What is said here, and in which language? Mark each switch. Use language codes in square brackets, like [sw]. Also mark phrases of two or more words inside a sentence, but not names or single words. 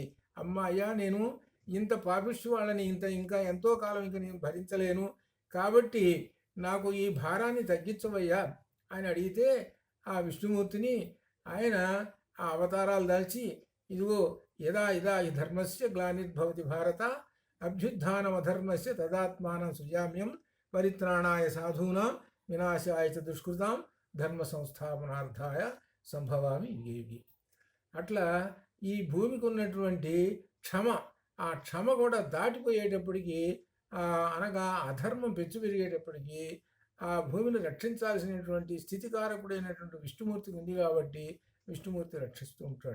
[te] అయ్యా, నేను ఇంత పాపిష్టి వాళ్ళని ఇంకా ఎంతో కాలం ఇంక నేను భరించలేను, కాబట్టి నాకు ఈ భారాన్ని తగ్గించవయ్యా అని అడిగితే ఆ విష్ణుమూర్తిని ఆయన ఆ అవతారాలు దాల్చి, ఇదిగో [sa] యదా యదా ఈ ధర్మస్య గ్లానిర్భవతి భారత అభ్యుత్థానమధర్మస్య తదాత్మానం సృజామ్యం పరిత్రాణాయ సాధూనాం వినాశాయ చ దుష్కృతాం ధర్మ సంస్థాపనార్థాయ సంభవామి యుగే. [te] అట్లా ఈ భూమికి ఉన్నటువంటి క్షమ, ఆ క్షమ కూడా దాటిపోయేటప్పటికీ, అనగా అధర్మం పెచ్చు పెరిగేటప్పటికీ ఆ భూమిని రక్షించాల్సినటువంటి స్థితికారకుడైనటువంటి విష్ణుమూర్తి ఉంది కాబట్టి విష్ణుమూర్తి రక్షిస్తూ ఉంటాడు.